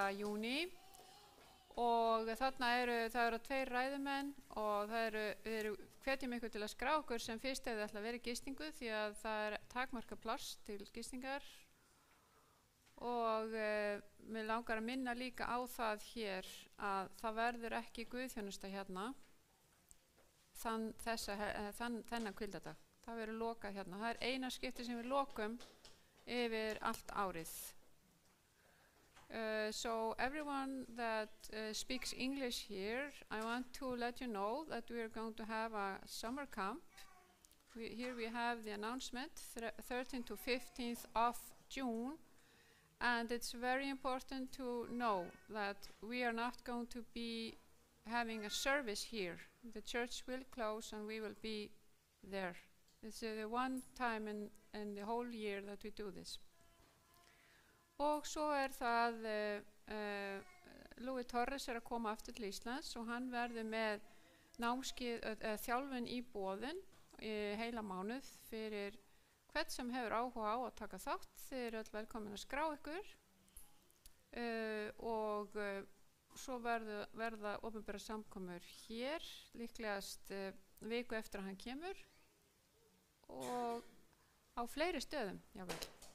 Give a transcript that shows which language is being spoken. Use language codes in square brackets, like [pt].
[is] júní og þarna það eru 2 ræðumenn og við hvetjum ykkur til að skrá okkur sem fyrst ef þið ætla að vera í gistingu því að það takmarkað pláss til gistingar og mér langar að minna líka á það hér að það verður ekki guðþjónusta hérna þennan hvíldardag. Það verður lokað hérna. Það eina skipti sem við lokum yfir allt árið. [en] So everyone that speaks English here, I want to let you know that we are going to have a summer camp. Here we have the announcement, 13th to 15th of June. And it's very important to know that we are not going to be having a service here. The church will close and we will be there. It's the one time in the whole year that we do this. [is] Og svo það Louis Torres að koma aftur til Íslands og hann verður með námskeið þjálfun í boðun í heila mánuð fyrir hvern sem hefur áhuga á að taka þátt. Þið eru öll velkomin að skrá ykkur og svo verða opinbera samkomur hér líklegast viku eftir að hann kemur og á fleiri stöðum, jável.